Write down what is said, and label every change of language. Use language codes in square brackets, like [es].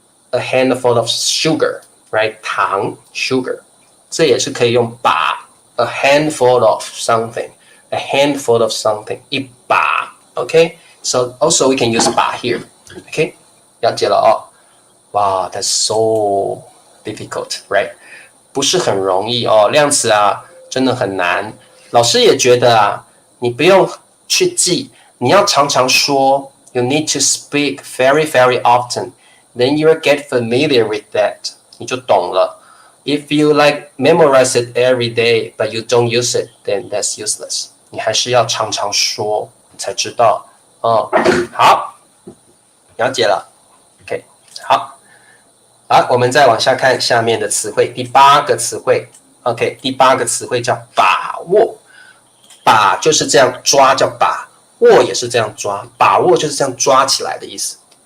[en] a handful of sugar， right， 糖 sugar， [zh] 这也是可以用把 [en] a handful of something， a handful of something， 一把 OK， so also we can use 把 here OK， 了解了哦。 [zh] 哇 [en] that's so difficult right， [zh] 不是很容易哦，量词啊真的很难。老师也觉得啊，你不用去记，你要常常说 [en] you need to speak very very often， then you will get familiar with that， [zh] 你就懂了。 [en] If you like memorize it every day, but you don't use it, then that's useless. [zh] 你还是要常常说才知道。好，了解了。 OK， 好，我们再往下看下面的词汇，第8个词汇。 OK， 第8个词汇叫把握。把就是这样抓，叫把握也是这样抓，把握就是这样抓起来的意思。